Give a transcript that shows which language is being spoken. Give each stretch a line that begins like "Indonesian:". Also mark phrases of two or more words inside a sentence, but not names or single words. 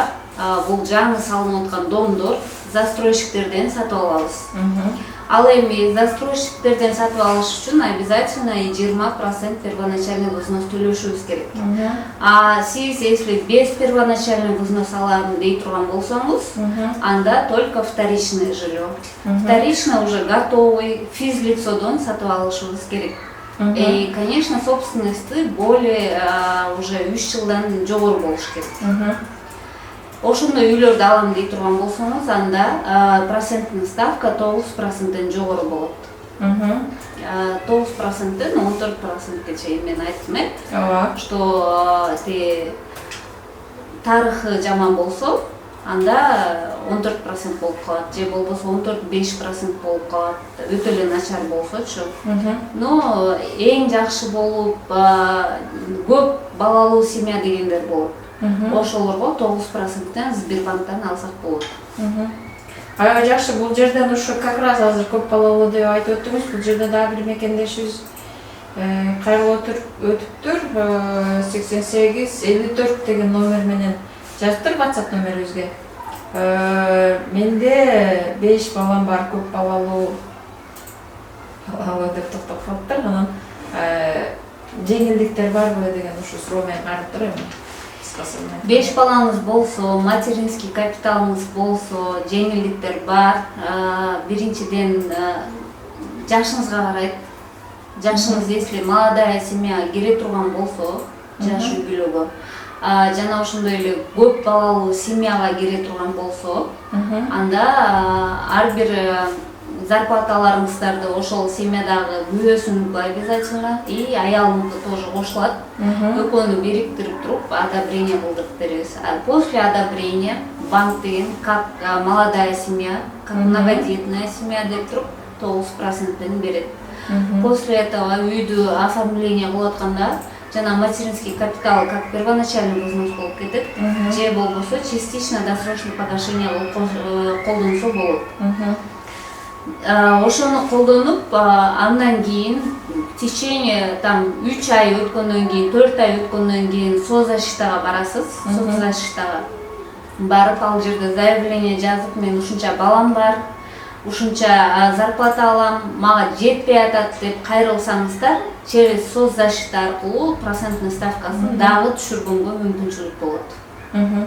Kyrgyz: Бул жаңы салынып аткан домдор застройщиктерден сатып алабыз. Ал эми застройщиктерден сатып алыш үчүн
Russian: обязательно 20% первоначальный взнос
Kyrgyz: төлөшүбүз керек.
Russian: Сиз если без первоначальный взнос
Kyrgyz: алам дей турган болсоңуз, анда
Russian: только вторичное жилье. Вторичное уже готовый
Kyrgyz: физлицодон сатып алышыбыз керек.
Russian: И, конечно, собственности более уже 3
Kyrgyz: жылдан жогору болуш керек. Ошондой үйлөрдү алам дей турган болсоңуз, анда
Russian: процентный ставка
Kyrgyz: 9%-тен жогору болот. 9%-тен 14%-ке чейин мен айттым, что тарыхы жаман болсо, анда 14% болуп калат, же болбосо 14-5% болуп калат. Өтө эле начар болсочу. Но эң жакшы болуп көп балалуу семья дегендер болот. Ошолорго 9%-тен Сбербанктан алсак болот. Аябай жакшы. Бул жерден ушу
Russian: как раз
Kyrgyz: азыр көп балалуу деп айтып өттүңүз. Бул жерде дагы бир мекендешибиз кайрылып өтүптүр. 88-54 деген номер менен жазыптыр WhatsApp номерибизге. Менде 5 балам бар, көп балалуу деп токтоп калыптыр. Анан жеңилдиктер барбы деген ушу суроо менен карап турам. 5 балаңыз болсо,
Russian: материнский капиталыңыз
Kyrgyz: болсо, жеңилдиктер бар. Биринчиден жашыңызга карайт. Жашыңыз
Russian: если молодая семья
Kyrgyz: кире турган болсо, жаш үй бүлөгө, жана ошондой эле көп балалуу семьяга кире турган болсо, анда ар бир зарплаталарыңыздарды ошол семьядагы күбөсүнүкү
Russian: обязательно и
Kyrgyz: аялыңызды тоже кошулат. Экөөнү бириктирип туруп одобрение кылдырып беребиз.
Russian: После одобрения банк деген как молодая семья, как многодетная семья
Kyrgyz: деп туруп 9%-тен берет.
Russian: После этого үйдү оформление
Kyrgyz: кылып атканда жана
Russian: материнский капитал как первоначальный взнос
Kyrgyz: болуп кетет, же болбосо
Russian: частично досрочное погашение
Kyrgyz: колдонсо болот. Ошону колдонуп, андан кийин
Russian: в течение
Kyrgyz: 3 ай өткөндөн кийин, 4 ай өткөндөн кийин соцзащитага барасыз. Соцзащитага барып, ал жерде заявление жазып, мен ушунча балам бар, ушунча зарплата алам, мага жетпей атат деп кайрылсаңыздар,
Russian: через соцзащита
Kyrgyz: аркылуу
Russian: процентный ставкасын
Kyrgyz: дагы түшүргөнгө мүмкүнчүлүк болот.